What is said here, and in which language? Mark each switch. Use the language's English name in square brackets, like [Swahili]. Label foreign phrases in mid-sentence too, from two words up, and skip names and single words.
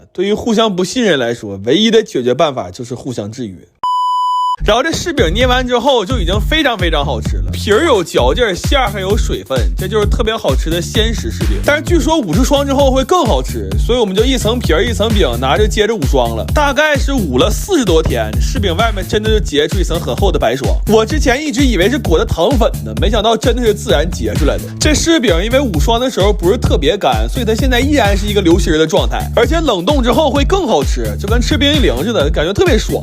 [Chinese] 对於互相不信任來說，唯一的解決辦法就是互相制約。然後這柿餅捏完之後就已經非常非常好吃了，皮兒有嚼勁，餡兒還有水分，這就是特別好吃的鮮食柿餅。但是據說5霜之後會更好吃，所以我們就一層皮兒一層餅拿着接着5霜了，大概是捂了40多天，柿餅外面真的就結出一層很厚的白霜。我之前一直以為是裹的糖粉呢，沒想到真的是自然結出來的。這柿餅因為5霜的時候不是特別乾，所以它現在依然是一個流心的狀態，而且冷凍之後会更好吃，就跟吃冰激凌似的，感覺特別爽。